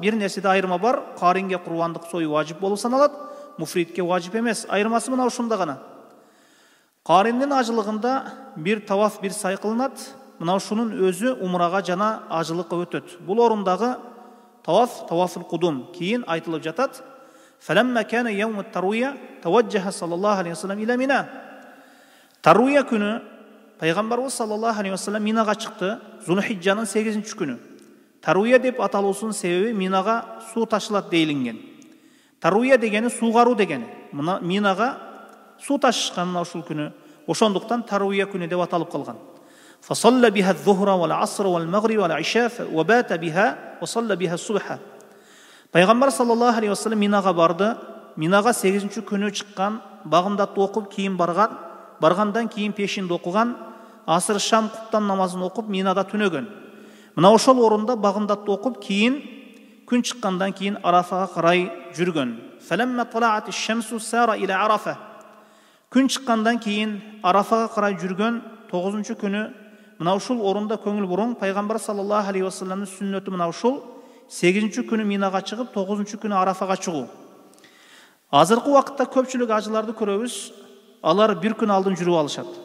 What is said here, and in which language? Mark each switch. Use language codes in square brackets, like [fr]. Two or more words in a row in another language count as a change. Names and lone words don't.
[ky] Бир нерседе айырма бар: каринге курбандык сою важип болуп саналат, муфридке важип эмес. Айырмасы мына ушунда гана. Кариндин ажылыгында бир таваф, бир сай кылынат. Мына ушунун өзү умрага жана ажылыкка өтөт. Бул орундагы [ar] طواف القدوم [ky] кийин айтылып жатат. [ar] فلما كان يوم التروية توجه صلى الله عليه وسلم إلى منى. [ky] Таруя күнү Пайгамбарыбыз [ar] صلى الله عليه وسلم [ky] Минага чыкты. Зулхиджанын 8-күнү. Таруя деп аталуусунун себеби Минага суу ташылат дейилинген. Таруя дегени суугаруу дегени. Мына Минага суу ташышкан ушул күнү. Ошондуктан Таруя күнү деп аталып калган. [ar] فصلى بها الظهر والعصر والمغرب والعشاء وبات بها وصلى بها الصبح. [ky] Пайгамбар [ar] صلى الله عليه وسلم [ky] Минага барды. Минага 8-күнү чыккан, багымдатты окуп кийин баргандан кийин пешинди окуган, асыр шам куптан намазын окуп Минада түнөгөн. Мына ошол орунда багымдатты окуп кийин күн чыккандан кийин Арафага карай жүргөн. [ar] فلما طلعت الشمس سار الى عرفه. [ky] Күн чыккандан кийин Арафага карай жүргөн 9-күнү. Мына ушул орунда көңүл буруң, Пайгамбар [ar] صلى الله عليه وسلم [ky] сүннөтү мына ушул 8-күнү Минага чыгып, 9-күнү Арафага чыгуу. Азыркы убакытта көпчүлүк ажыларды көрөбүз, алар бир күн алдын жүрүп алышат.